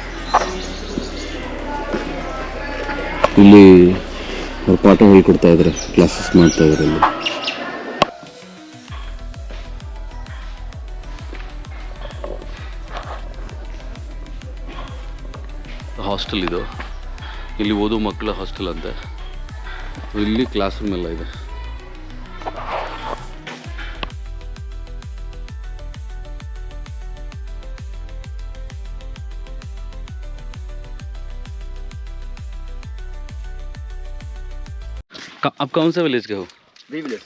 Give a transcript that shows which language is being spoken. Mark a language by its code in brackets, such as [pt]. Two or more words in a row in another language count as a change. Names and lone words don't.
[kn] ಇಲ್ಲಿ ಅವ್ರು ಪಾಠ ಹೇಳ್ಕೊಡ್ತಾ ಇದ್ದಾರೆ, ಕ್ಲಾಸಸ್ ಮಾಡ್ತಾ ಇದ್ದಾರೆ. ಇಲ್ಲಿ ಹಾಸ್ಟೆಲ್ ಇದು. ಇಲ್ಲಿ ಓದೋ ಮಕ್ಕಳ ಹಾಸ್ಟೆಲ್ ಅಂತೆ. ಇಲ್ಲಿ [en] class room [kn] ಎಲ್ಲ ಇದೆ. [hi] आप कौन सा विलेज के हो? बी विलेज।